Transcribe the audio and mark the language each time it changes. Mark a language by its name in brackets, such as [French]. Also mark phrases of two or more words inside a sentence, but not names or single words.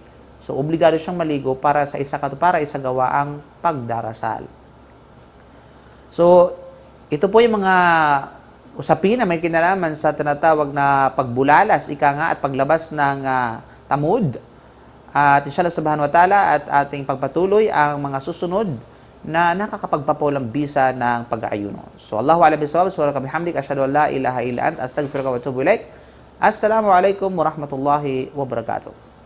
[Filipino] So obligado siyang maligo para isagawa ang pagdarasal. So ito po yung mga usapin na may kinalaman sa tinatawag na pagbulalas, ika nga, at paglabas ng tamud. At [Arabic] إن شاء الله سبحانه وتعالى [Filipino] at ating pagpatuloy ang mga susunod na nakakapagpapawalang-bisa ng pag-aayuno. [Arabic] So الله أعلم بالصواب، سبحانك بحمدك، أشهد أن لا إله إلا أنت، أستغفرك وأتوب إليك. السلام عليكم ورحمة الله وبركاته.